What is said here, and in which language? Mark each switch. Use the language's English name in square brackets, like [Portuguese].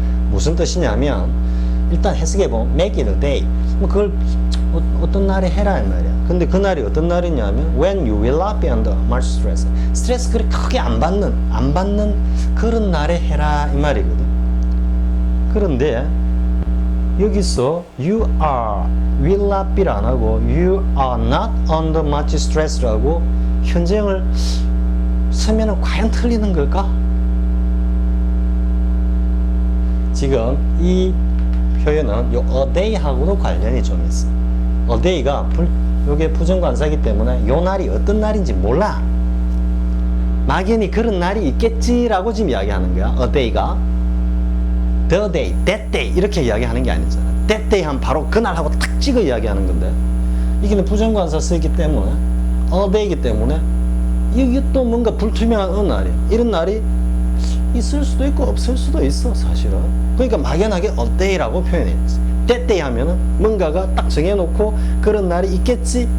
[Korean] 무슨 뜻이냐면 일단 해석해보면 [English] make it a day. [Korean] 그걸 어떤 날에 해라 이 말이야. 근데 그 날이 어떤 날이냐면 [English] when you will not be under much stress. [Korean] 스트레스 그렇게 크게 안 받는 그런 날에 해라 이 말이거든. 그런데 여기서 [English] you are will not be [Korean] 를 안 하고 [English] you are not under much stress [Korean] 라고 현재형을 쓰면은 과연 틀리는 걸까? 지금 이 표현은 요 a day하고도 관련이 좀 있어. a day가 요게 부정관사이기 때문에 요 날이 어떤 날인지 몰라. 막연히 그런 날이 있겠지라고 지금 이야기하는 거야. a day가 the day, that day 이렇게 이야기하는 게 아니잖아. that day 하면 바로 그날하고 딱 찍어 이야기하는 건데 이게 부정관사 쓰기 때문에 a day이기 때문에 이게 또 뭔가 불투명한 어느 날이야. 이런 날이 있을 수도 있고 없을 수도 있어 사실은. 그러니까 막연하게 a day라고 표현했지. that day 하면은 뭔가가 딱 정해놓고 그런 날이 있겠지.